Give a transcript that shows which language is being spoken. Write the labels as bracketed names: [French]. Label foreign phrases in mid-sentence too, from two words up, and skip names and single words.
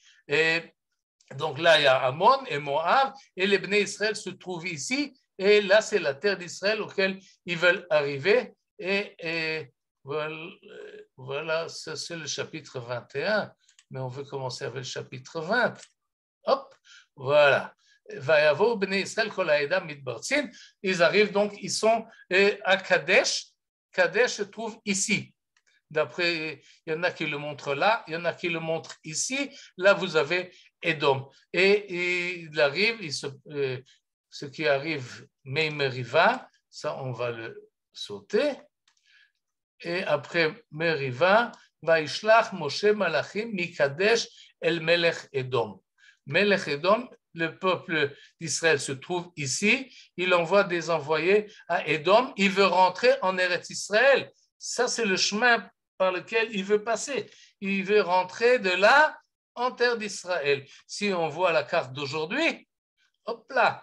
[French] Et donc là, il y a Ammon et Moab, et les [Hebrew] בני ישראל [French] se trouvent ici, et là, c'est la terre d'Israël auquel ils veulent arriver. Et voilà, ça c'est le chapitre 21, mais on veut commencer avec le chapitre 20. Hop, voilà. [Hebrew] ויבואו בני ישראל כל העדה מדבר צין. [French] Ils arrivent donc, ils sont à Kadesh. Kadesh se trouve ici. D'après, il y en a qui le montrent là, il y en a qui le montrent ici. Là, vous avez Édom. Et il arrive, ce qui arrive, [Hebrew] מי מריבה, [French] ça on va le sauter. Et après Meriva, [Hebrew] וישלח משה מלאכים מקדש אל מלך אדום. מלך אדום, [French] le peuple d'Israël se trouve ici. Il envoie des envoyés à Edom. Il veut rentrer en [Hebrew] ארץ ישראל. [French] Ça, c'est le chemin par lequel il veut passer. Il veut rentrer de là en terre d'Israël. Si on voit la carte d'aujourd'hui, hop là.